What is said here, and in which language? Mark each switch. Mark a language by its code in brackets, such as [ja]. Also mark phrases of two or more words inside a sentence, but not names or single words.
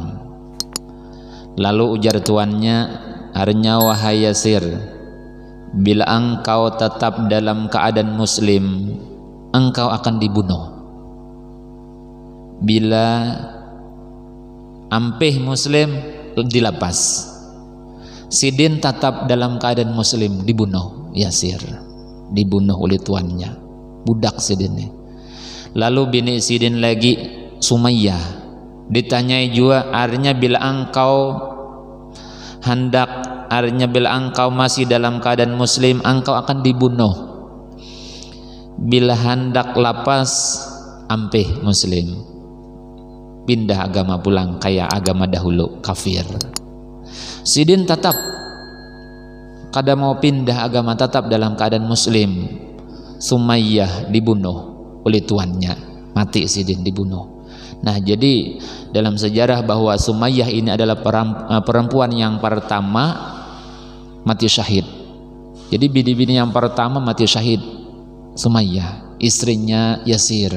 [id] Lalu ujar tuannya, arnya wahai Yasir, bila engkau tetap dalam keadaan muslim, engkau akan dibunuh. Bila ampih muslim, dilepas. Sidin tetap dalam keadaan muslim, dibunuh Yasir, dibunuh oleh tuannya, budak Sidin. Lalu bini Sidin lagi, Sumayyah, ditanyai juga, artinya bila engkau hendak, artinya bila engkau masih dalam keadaan muslim, engkau akan dibunuh. Bila hendak lapas, ampih muslim, pindah agama pulang kayak agama dahulu, kafir. Sidin tetap kada mau pindah agama, tetap dalam keadaan muslim. Sumayyah dibunuh oleh tuannya, mati Sidin, dibunuh. Nah, jadi dalam sejarah bahwa Sumayyah ini adalah perempuan yang pertama mati syahid. Jadi bini-bini yang pertama mati syahid, Sumayyah, istrinya Yasir.